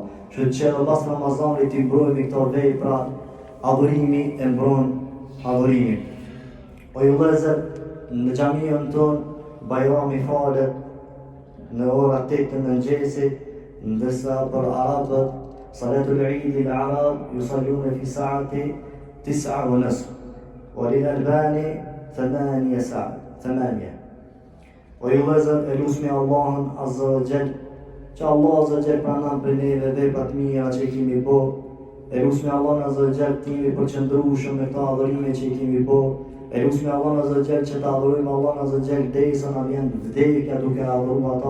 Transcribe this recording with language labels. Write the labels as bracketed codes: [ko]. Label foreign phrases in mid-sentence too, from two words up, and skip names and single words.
[sq] Që edhe mbas Ramazanit ti mbrojmë këto vepra, adhurimi e mbron adhurimin. O ju vëllezër, në xhaminë tonë Bajrami falet në ora 8 të mëngjesit, ndërsa për arabët [ar] صلاة العيد العرب يصلون في ساعة 9:30 وللألباني 8 ساعات. [sq] O ju vëllezër, e lusmi Allahun [ar] عز وجل, [sq] që [ar] الله عز وجل [sq] pranon për neve veprat mira që kemi bo, E lusmi [ar] الله عز وجل [sq] të jemi përqendrueshëm me këto adhurime që i kemi bërë. E lusmi [ar] الله عز وجل [sq] që të adhurojmë [ar] الله عز وجل [sq] derisa na vjen vdekja duke adhuruar ata.